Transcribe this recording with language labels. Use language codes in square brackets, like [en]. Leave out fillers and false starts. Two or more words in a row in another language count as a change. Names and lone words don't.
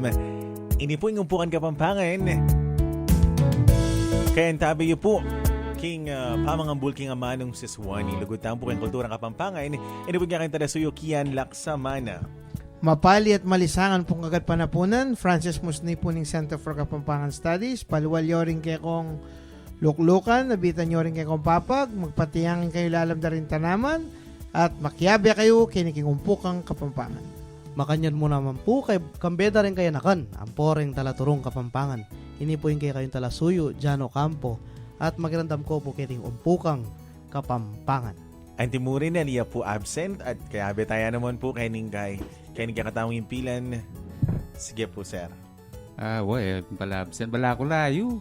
[pam] Ini po yung Umpukan Kapampangan. Kaya antabi po king pamangambul king amanong siswani lugutan po kayong kulturang Kapampangan. Ini po nga kayong talasuyo kiyan laksamana. Mapali at malisangan pong agad panapunan. Francis Musni po ng Center for Kapampangan Studies. Paluwalyo rin kayo kong luklukan, nabitan nyo rin kayo kong papag, magpatiyangin kayo lalam na rin tanaman, at makiyabi kayo kiniking umpukang Kapampangan. Makanyan mo naman po, kay kambeda rin kayo nakan, ang poreng talaturong Kapampangan. Ini po yung kayo kayong talasuyo, Jano Campo, at magirandam ko po kiting umpukang Kapampangan. Ang timurin na niya po absent at kaya betaya naman po kay kakatawang impilan. Sige po, sir. Pala absent. Bala ko layo.